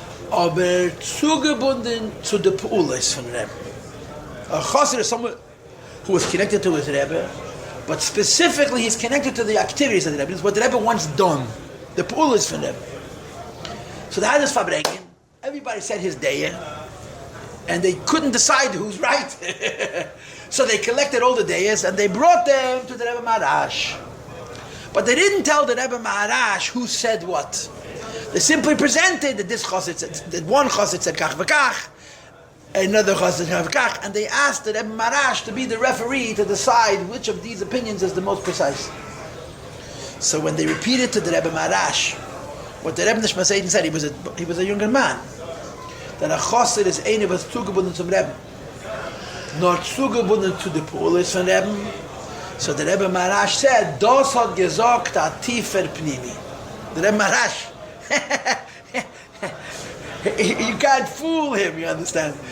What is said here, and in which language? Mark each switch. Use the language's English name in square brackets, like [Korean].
[Yiddish] aber zugebunden zu der Peulis von Rebbe. [English] A chassid is someone who is connected to his Rebbe, but specifically he's connected to the activities of the Rebbe. It's what the Rebbe wants done. The [Yiddish] Peulis von Rebbe. [English] So they had this Fabrekin. Everybody said his day, and they couldn't decide who's right. So they collected all the days and they brought them to the Rebbe Maharash. But they didn't tell the Rebbe Maharash who said what. They simply presented that this chassid said, that one chassid said kach v'kach, another chassid said kach v'kach, and they asked the Rebbe Maharash to be the referee to decide which of these opinions is the most precise. So when they repeated to the Rebbe Maharash what the Rebbe Nishma Seiden said, he was a younger man, that a chassid is [Yiddish] eine was zugebunden zum Rebbe, nor zugebunden [English] to the [Yiddish] Peulis von Rebbe. [English] So the Rebbe Maharash said, [Yiddish] das hat gesagt a tiefer pnimi. [English] The Rebbe Maharash, you can't fool him, you understand?